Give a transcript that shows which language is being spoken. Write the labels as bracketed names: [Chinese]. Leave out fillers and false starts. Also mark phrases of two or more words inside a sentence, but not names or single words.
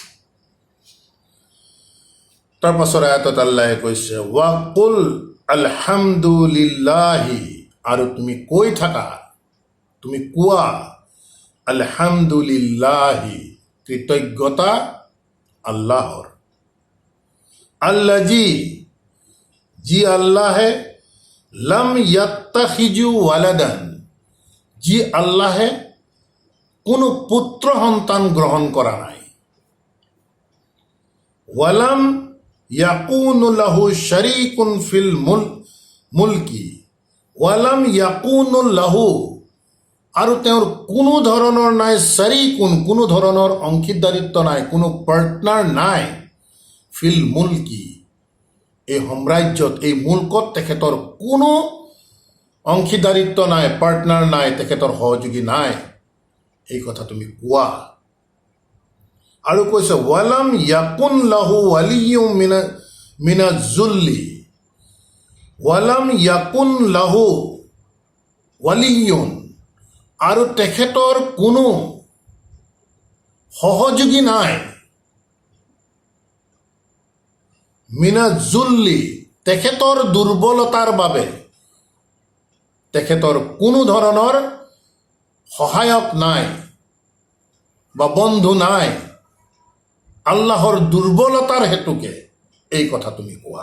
[Assamese] তাৰ পাছৰ আয়াতত আল্লাহে কৈছে, [Arabic] وقل الحمد لله, [Assamese] আৰু তুমি কৈ থাকা তুমি কোৱা আলহামদুলিল্লাহি, কৃতজ্ঞতা আল্লাহৰ। আল্লাজি, যি আল্লাহে [Arabic] لم يتخذ ولدا, [Assamese] যি আল্লাহে কোনো পুত্ৰ সন্তান গ্ৰহণ কৰা নাই। [Arabic] ولم يكن له شريك في الملك، ولم يكن له, [Assamese] আৰু তেওঁৰ কোনো ধৰণৰ নাই শাৰীকুন, কোনো ধৰণৰ অংশীদাৰিত্ব নাই, কোনো পাৰ্টনাৰ নাই, [Arabic] في الملك, [Assamese] এই সাম্ৰাজ্যত, এই মুলকত তেখেতৰ কোনো অংশীদাৰিত্ব নাই, পাৰ্টনাৰ নাই, তেখেতৰ সহযোগী নাই। এই কথা তুমি কোৱা। আৰু কৈছে [Arabic] ولم يكن له ولي من الذل، ولم يكن له ولي, [Assamese] আৰু তেখেতৰ কোনো সহযোগী নাই, [Arabic] من الذل, [Assamese] তেখেতৰ দুৰ্বলতাৰ বাবে তেখেতৰ কোনো ধৰণৰ সহায়ক নাই বা বন্ধু নাই, আল্লাহৰ দুৰ্বলতাৰ হেতুকে এই কথা তুমি কোৱা।